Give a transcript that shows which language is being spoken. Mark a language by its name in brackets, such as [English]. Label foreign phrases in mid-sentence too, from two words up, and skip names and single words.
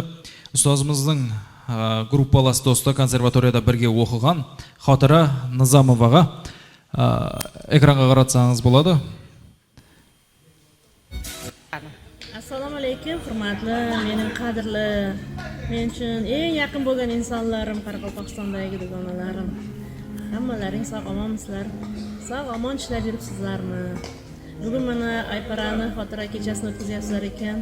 [Kazakh] Ұстазымыздың группалас досты консерваторияда бірге оқыған Хатыра Низамоваға экранға қаратсаңыз болады. [Uzbek] Assalomu alaykum, hurmatli, mening qadrli, men uchun eng yaqin bo'lgan insonlarim, Qoraqalpog'istondagi dugonalarim. Hammalaring sog' omonmisizlar? Sog' omon ishlab yuribsizlarmi? Bugun mana Ayparani xotira kechasini o'tkazyapsizlar ekan.